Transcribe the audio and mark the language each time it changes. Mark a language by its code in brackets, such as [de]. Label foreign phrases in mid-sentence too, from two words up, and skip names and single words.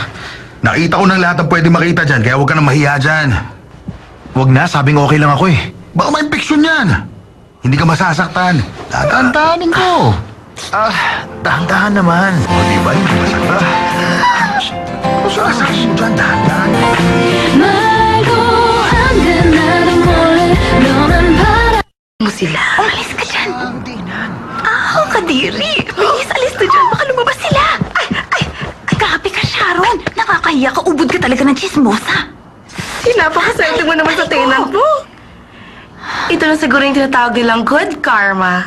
[tl] Nakita ko ng lahat ng pwede makita dyan, kaya huwag ka na mahiya dyan. Wag na, sabing okay lang ako eh. Baka may infection yan. Hindi ka masasaktan. Tatantanin ko. Dahan-dahan naman. O, di ba? Hindi masaktan. Sasaktan mo dyan, dahan-dahan. [ko] 말도 안 돼 나도 몰래 너만 바라 [tl] Mo sila. Umalis ka dyan. Kadiri. Bilis, alis na dyan. Baka lumabas sila. Ay, grabe ka, Sharon. Nakakahiya ka. Ubod ka talaga ng chismosa. Napakaswerte mo naman sa tenant mo. Ito na siguro yung tinatawag nilang [en] good karma.